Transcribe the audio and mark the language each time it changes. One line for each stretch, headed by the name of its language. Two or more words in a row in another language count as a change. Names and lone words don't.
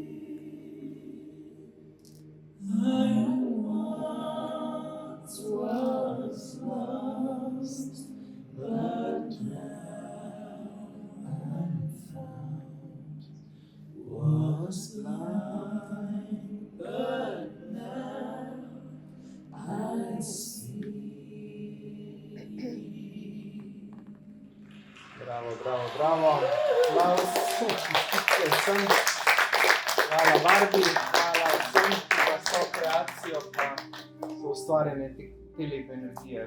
English: I once was lost, but now I'm found. Was blind, but now I see. Bravo, bravo, bravo.
Slovenian: Vsem. Hvala Barbi, hvala vsem za svojo kreacijo, pa za ustvarjanje te lepe energije.